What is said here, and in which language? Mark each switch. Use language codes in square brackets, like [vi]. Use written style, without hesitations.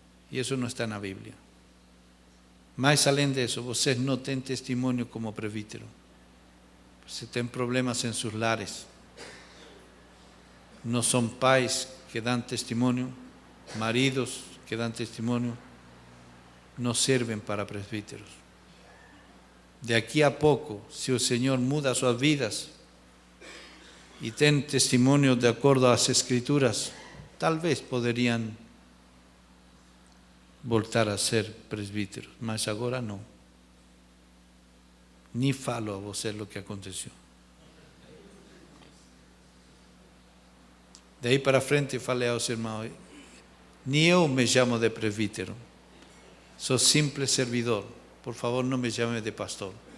[pt] E isso não está na Bíblia. Mas, além disso, vocês não têm testemunho como presbítero. Você tem problemas em seus lares. Não são pais que dão testemunho, [es] maridos que dan testimonio, no sirven para presbíteros. De aquí a poco, si el Señor muda sus vidas y tienen testimonio de acuerdo a las Escrituras, tal vez podrían voltar a ser presbíteros, [pt] mas agora não. Ni falo a você lo que aconteceu. Daí para frente falei aos irmãos, ni eu me chamo de presbítero, sou simples servidor, por favor não me chame de pastor.